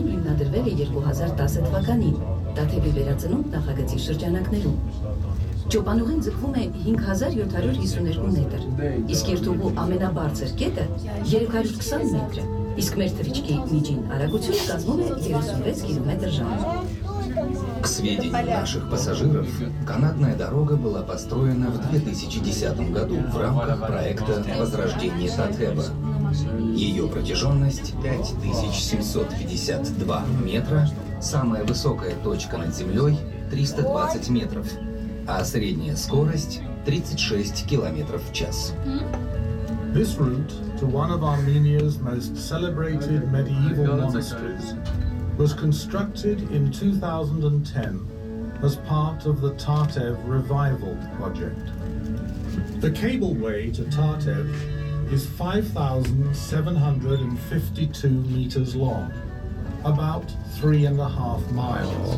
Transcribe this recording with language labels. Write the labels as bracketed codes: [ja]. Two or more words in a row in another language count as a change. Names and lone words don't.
[hy] հիմնադրվել է 2010 թվականին Տաթևի վերածնունդ նախագծի շրջանակներում։ Ճոպանուղին ձգվում է 5752 մետր, իսկ երթուղու ամենաբարձր կետը 320 մետր է, իսկ մեր թռիչքի միջին արագությունը կազմում է 36 կմ/ժ։ [ru] К сведению наших пассажиров, канатная дорога была построена в 2010 году в рамках проекта «Возрождение Татева». Ее протяженность 5752 метра, самая высокая точка над землей 320 метров, а средняя скорость 36 километров в час. [en] This route to one of Armenia's most celebrated medieval monasteries was constructed in 2010 as part of the Tartev Revival project. The cableway to Tartev is 5,752 meters long, about 3.5 miles.